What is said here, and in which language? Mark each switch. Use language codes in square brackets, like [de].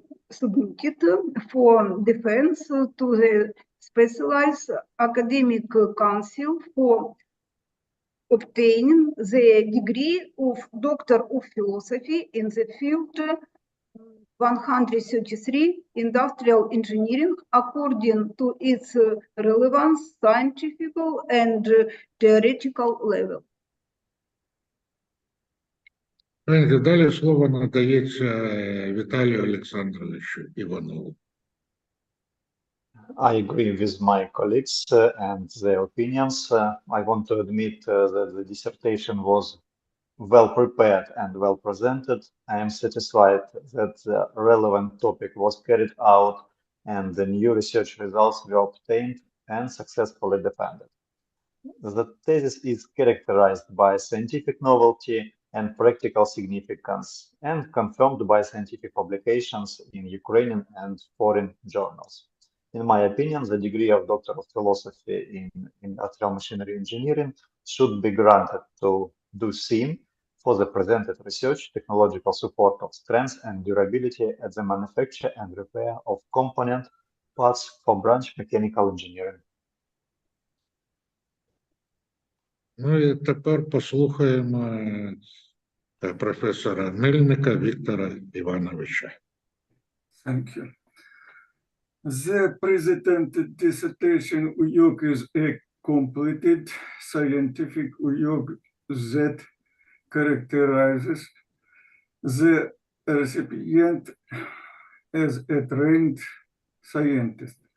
[en] submitted for defense to the specialized academic council for obtaining the degree of Doctor of Philosophy in the field 133 Industrial Engineering according to its relevant scientific and theoretical level. [uk] Далі слово надається Віталію Олександровичу Іванову. [en] I agree with my colleagues and their opinions. I want to admit that the dissertation was well prepared and well presented. I am satisfied that the relevant topic was carried out and the new research results were obtained and successfully defended. The thesis is characterized by scientific novelty and practical significance and confirmed by scientific publications in Ukrainian and foreign journals. In my opinion, the degree of Doctor of Philosophy in Industrial Machinery Engineering should be granted to Ду Сінь for the presented research, technological support of strength and durability at the manufacture and repair of component parts for branch mechanical engineering. [uk] Ну і тепер послухаємо професора Мельника Віктора Івановича. [en] Thank you. The presented dissertation work is a completed scientific work that characterizes the recipient as a trained scientist.